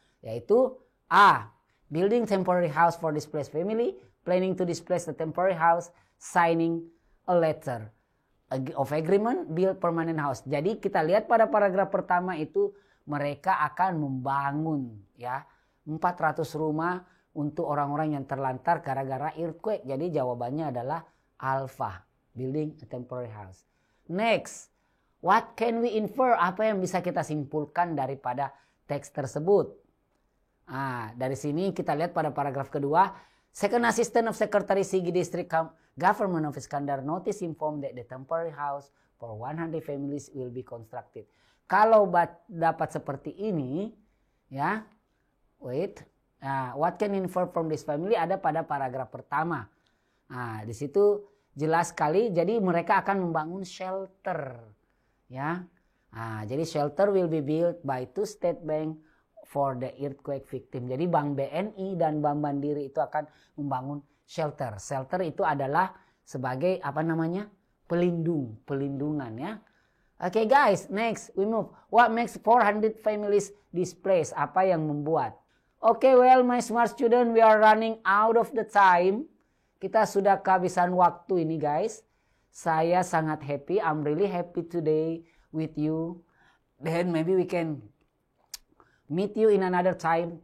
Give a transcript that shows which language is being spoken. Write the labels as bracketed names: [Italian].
[English] Yaitu A, building temporary house for displaced family, planning to displace the temporary house, signing a letter of agreement, build permanent house. [Indonesian] Jadi kita lihat pada paragraf pertama itu mereka akan membangun ya 400 rumah untuk orang-orang yang terlantar gara-gara earthquake. Jadi jawabannya adalah alpha, [English] building a temporary house. Next, what can we infer? [Indonesian] Apa yang bisa kita simpulkan daripada teks tersebut? Dari sini kita lihat pada paragraf kedua, [English] Second Assistant of Secretary Sigi District Government of Iskandar notice informed that the temporary house for 100 families will be constructed. [Indonesian] Kalau dapat seperti ini, ya, [English] what can infer from this family [Indonesian] ada pada paragraf pertama. Di situ jelas sekali. Jadi mereka akan membangun shelter, ya. [English] Jadi shelter will be built by two state bank for the earthquake victim. [Indonesian] Jadi Bank BNI dan Bank Mandiri itu akan membangun shelter. Shelter itu adalah sebagai apa namanya? Pelindungan ya. [English] Okay guys, next we move. What makes 400 families displaced? [Indonesian] Apa yang membuat? [English] Okay, well my smart student, we are running out of the time. [Indonesian] Kita sudah kehabisan waktu ini guys. Saya sangat happy. [English] I'm really happy today with you. Then maybe we can meet you in another time.